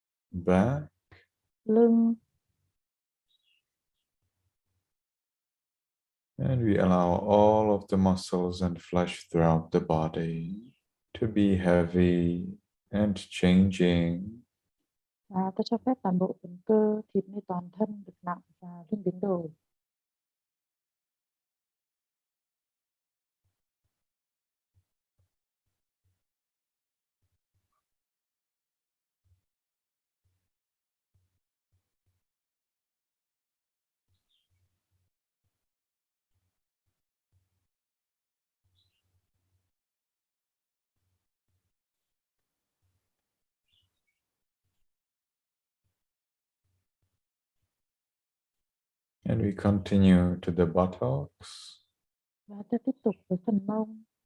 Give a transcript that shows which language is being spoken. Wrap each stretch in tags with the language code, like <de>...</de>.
<en>back,</en> <vi>lưng.</vi> <en>and we allow all of the muscles and flesh throughout the body to be heavy and changing.</en> <vi>Và ta cho phép toàn bộ phần cơ, thịt nơi toàn thân được nặng và luôn biến đổi.</vi> <en>And we continue to the buttocks,</en> <vi>Và ta tiếp tục với phần mông,</vi>